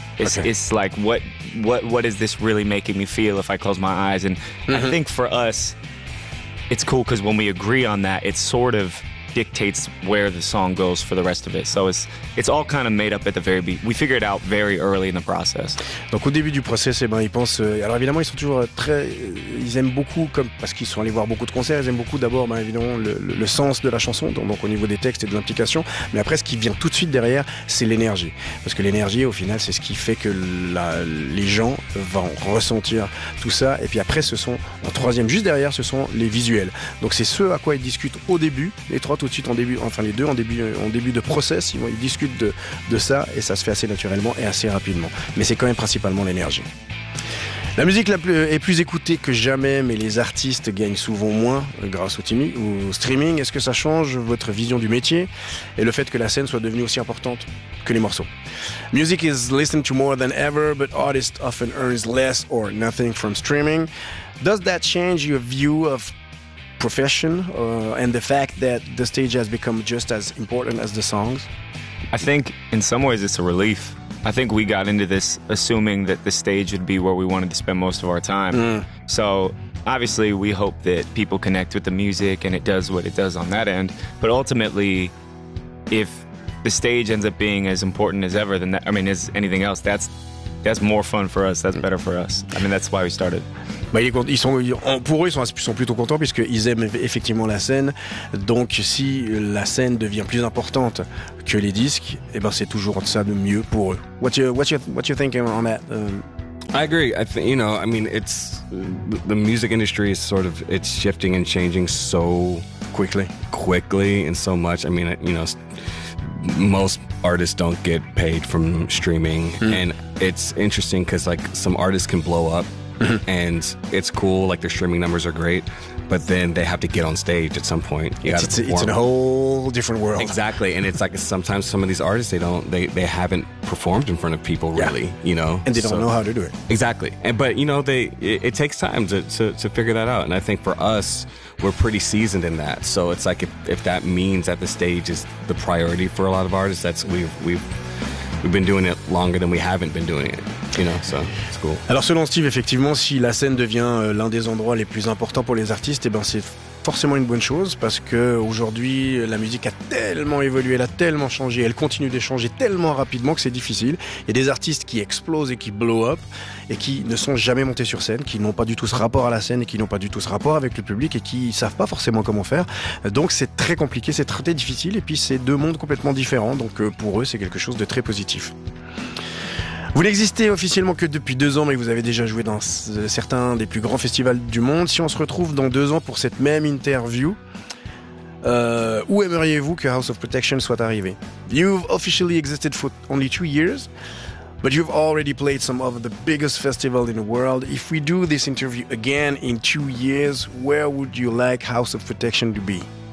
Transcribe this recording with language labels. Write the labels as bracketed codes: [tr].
[en] It's like, what is this really making me feel if I close my eyes? And I think for us, it's cool because when we agree on that, it sort of dictates where the song goes for the rest of it. So it's all kind of made up at the very beginning. We figure it out very early in the process. [fr] Donc au début du process, eh ben, ils pensent. Alors évidemment, ils sont toujours très. Ils aiment beaucoup, comme, parce qu'ils sont allés voir beaucoup de concerts, ils aiment beaucoup d'abord, ben, évidemment, le sens de la chanson, donc au niveau des textes et de l'implication. Mais après, ce qui vient tout de suite derrière, c'est l'énergie. Parce que l'énergie, au final, c'est ce qui fait que les gens vont ressentir tout ça. Et puis après, juste derrière, ce sont les visuels. Donc c'est ce à quoi ils discutent au début, les trois. Tout de suite en début, enfin les deux en début de process, ils discutent de ça, et ça se fait assez naturellement et assez rapidement. Mais c'est quand même principalement l'énergie. La musique est plus écoutée que jamais, mais les artistes gagnent souvent moins grâce au streaming. Est-ce que ça change votre vision du métier et le fait que la scène soit devenue aussi importante que les morceaux? [en] Music is listened to more than ever, but artists often earn less or nothing from streaming. Does that change your view of profession and the fact that the stage has become just as important as the songs? I think in some ways it's a relief. I think we got into this assuming that the stage would be where we wanted to spend most of our time. Mm. So obviously we hope that people connect with the music and it does what it does on that end. But ultimately, if the stage ends up being as important as ever, then that, I mean, as anything else, that's more fun for us, that's better for us. I mean, that's why we started. [fr] Bah, ils sont plutôt contents, puisqu'ils aiment effectivement la scène. Donc si la scène devient plus importante que les disques, eh ben, c'est toujours ça de mieux pour eux. [en] What you thinking on that? I agree. I think, you know, I mean, it's the music industry is sort of, it's shifting and changing so quickly and so much. I mean, you know, most artists don't get paid from streaming. Mm. And it's interesting because, like, some artists can blow up and it's cool, like, their streaming numbers are great. But then they have to get on stage at some point. It's a whole different world. Exactly. And it's like sometimes some of these artists, they haven't performed in front of people, really, you know? And they don't know how to do it. Exactly. But, you know, it takes time to figure that out. And I think for us, we're pretty seasoned in that. So it's like if that means that the stage is the priority for a lot of artists, that's we've been doing it longer than we haven't been doing it. You know, so it's cool. [fr] Alors selon Steve, effectivement, si la scène devient l'un des endroits les plus importants pour les artistes, eh ben c'est forcément une bonne chose parce que aujourd'hui la musique a tellement évolué, elle a tellement changé, elle continue d'échanger tellement rapidement que c'est difficile. Il y a des artistes qui explosent et qui blow up et qui ne sont jamais montés sur scène, qui n'ont pas du tout ce rapport à la scène et qui n'ont pas du tout ce rapport avec le public et qui savent pas forcément comment faire. Donc c'est très compliqué, c'est très difficile et puis c'est deux mondes complètement différents. Donc pour eux c'est quelque chose de très positif. Vous n'existez officiellement que depuis 2 ans, mais vous avez déjà joué dans certains des plus grands festivals du monde. Si on se retrouve dans 2 ans pour cette même interview, où aimeriez-vous que House of Protection soit arrivé? [en] You've officially existed for only 2 years, but you've already played some of the biggest festivals in the world. If we do this interview again in 2 years, where would you like House of Protection to be?